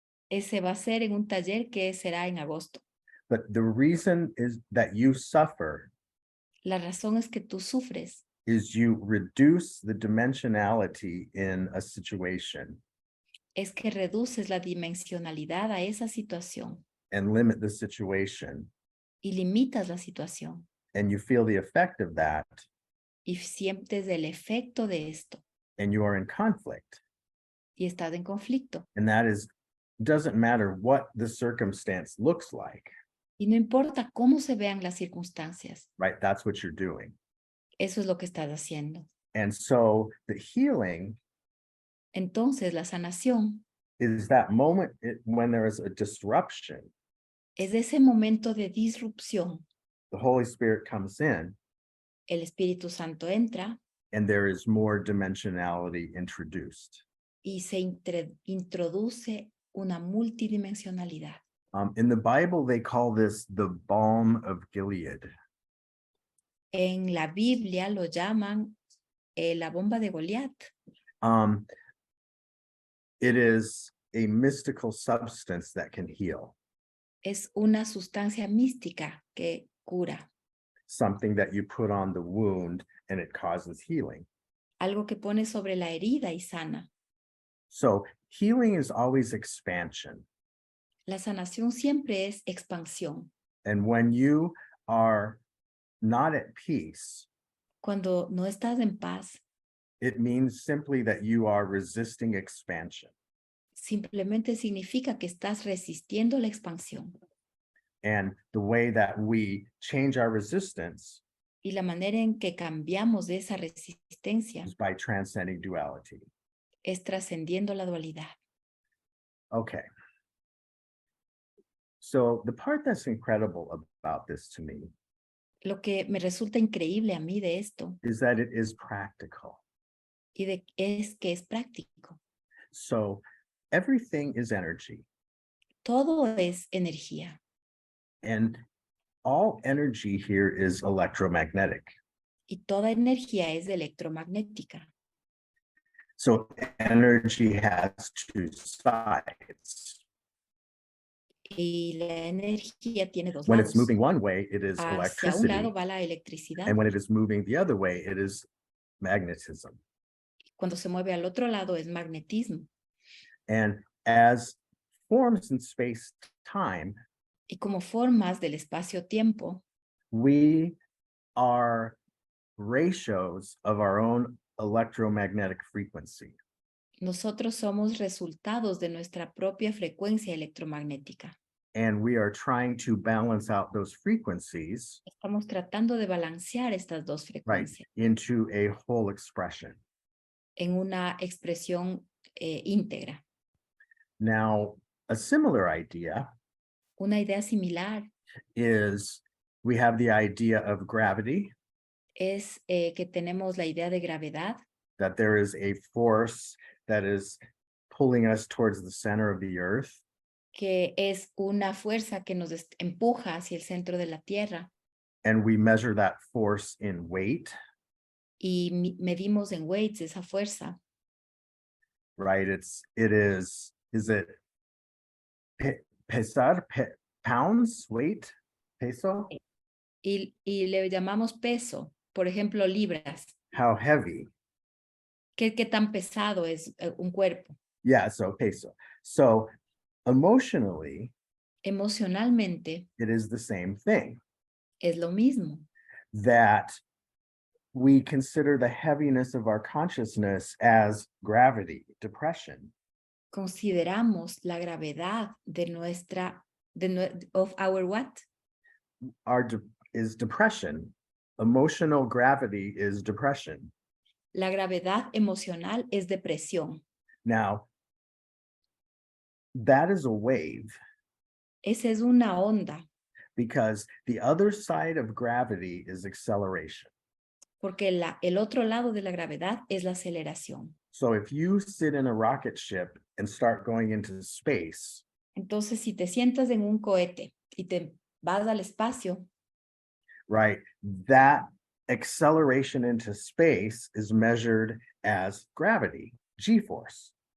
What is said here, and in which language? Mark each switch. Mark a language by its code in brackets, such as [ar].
[es] Ese va a ser en un taller que será en agosto. [en] But the reason is that you suffer [es] La razón es que tú sufres, [en] is you reduce the dimensionality in a situation [es] es que reduces la dimensionalidad a esa situación [en] and limit the situation. [es] y limitas la situación [en] And you feel the effect of that, [es] y sientes el efecto de esto [en] and you are in conflict. [es] y estás en conflicto. [en] And that is, doesn't matter what the circumstance looks like, [es] Y no importa cómo se vean las circunstancias, [en] right? That's what you're doing. [es] eso es lo que estás haciendo. [en] And so the healing [es] Entonces la sanación [en] is that moment when there is a disruption, [es] es ese momento de disrupción. [en] the Holy Spirit comes in [es] El Espíritu Santo entra [en] and there is more dimensionality introduced. [es] y se introduce una multidimensionalidad. [en] In the Bible, they call this the balm of Gilead. [es] En la Biblia lo llaman la bomba de Goliat. [en] It is a mystical substance that can heal, [es] Es una sustancia mística que cura, [en] something that you put on the wound and it causes healing. [es] algo que pone sobre la herida y sana. [en] So healing is always expansion. [es] La sanación siempre es expansión. [en] And when you are not at peace, [es] Cuando no estás en paz, [en] it means simply that you are resisting expansion. [es] simplemente significa que estás resistiendo la expansión. [en] And the way that we change our resistance [es] Y la manera en que cambiamos de esa resistencia [en] is by transcending duality. [es] es trascendiendo la dualidad. [en] Okay. So the part that's incredible about this to me [es] Lo que me resulta increíble a mí de esto [en] is that it is practical. [es] es que es práctico. [en] So everything is energy, [es] Todo es energía [en] and all energy here is electromagnetic. [es] y toda energía es electromagnética. [en] So energy has two sides. [es] Y la energía tiene dos [en] When [es] lados. [en] it's moving one way, it is [es] Hacia un [en] electricity, [es] lado va la electricidad. [en] and when it is moving the other way, it is magnetism. [es] Cuando se mueve al otro lado es magnetismo. [en] And as forms in space-time, [es] Y como formas del espacio-tiempo, [en] we are ratios of our own electromagnetic frequency. [es] nosotros somos resultados de nuestra propia frecuencia electromagnética. [en] and we are trying to balance out those frequencies, [es] Estamos tratando de balancear estas dos [en] right, [es] frecuencias [en] into a whole expression. [es] en una expresión íntegra. [en] Now, a similar idea [es] Una idea similar [en] is we have the idea of gravity, [es] es que tenemos la idea de gravedad, [en] that there is a force that is pulling us towards the center of the earth. [es] que es una fuerza que nos empuja hacia el centro de la Tierra [en] And we measure that force in weight, [es] y medimos en [en] weights [es] esa fuerza. [en] right? Is it pesar, pounds, weight, peso? [es] Y le llamamos peso, por ejemplo, libras. [en] How heavy? [es] ¿Qué tan pesado es un cuerpo? [en] Yeah, so peso. So emotionally, [es] Emocionalmente [en] it is the same thing, [es] es lo mismo. [en] that we consider the heaviness of our consciousness as gravity, depression. [es] Consideramos la gravedad de nuestra, [en] of our what? Is depression. Emotional gravity is depression. [es] La gravedad emocional es depresión. [en] Now, that is a wave, [es] Esa es una onda, [en] because the other side of gravity is acceleration. [es] porque el otro lado de la gravedad es la aceleración. [en] So if you sit in a rocket ship and start going into space, [es] Entonces, si te sientas en un cohete y te vas al espacio, [en] right, that acceleration into space is measured as gravity, G-force.